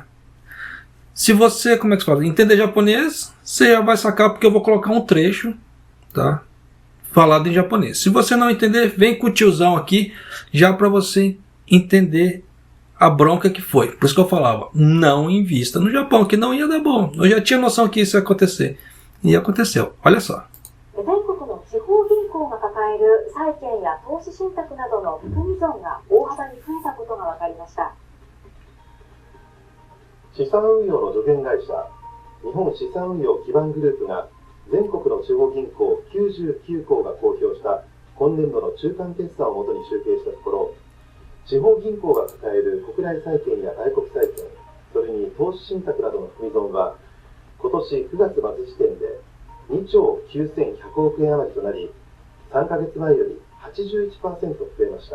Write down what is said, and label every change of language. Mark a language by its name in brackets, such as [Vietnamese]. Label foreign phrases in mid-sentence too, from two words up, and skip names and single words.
[Portuguese] Se você, como é que se fala? Entender japonês, você já vai sacar porque eu vou colocar um trecho, tá? Falado em japonês. Se você não entender, vem com o tiozão aqui, já para você entender a bronca que foi. Por isso que eu falava, não invista no Japão, que não ia dar bom. Eu já tinha noção que isso ia acontecer. E aconteceu. Olha só. [Japanese] 全国の地方銀行が抱える債券や投資信託などの含み損が大幅に増えたことが分かりました。資産運用の助言会社日本資産運用基盤グループが全国の地方銀行99行が公表した今年度の中間決算をもとに集計したところ、地方銀行が抱える国内債券や外国債券、それに投資信託などの含み損は今年9月末時点で2兆9100億円余りとなり、3ヶ月前より 81% 増えました。